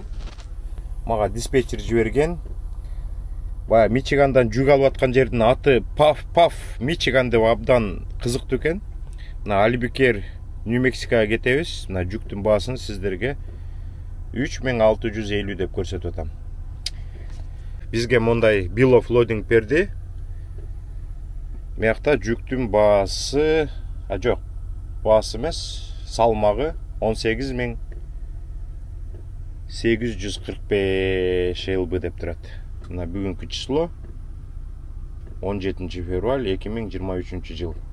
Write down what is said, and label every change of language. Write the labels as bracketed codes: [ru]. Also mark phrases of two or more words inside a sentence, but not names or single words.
[ky] Мага диспетчер жиберген. Бая Мичигандан жүк алып аткан жердин аты Паф, Мичиган деп абдан кызыктуу экен. Мына Альбукер, Нью-Мексикага кетебиз. Мына жүктүн баасын сиздерге 3650 деп көрсөтүп атам. Бизге мондай [en] bill of loading [ky] берди. Мыякта жүктүн баасы, жок, баасы эмес, салмагы 18845 лб деп турат. Мына бүгүнкү число 17 февраль 2023 жыл.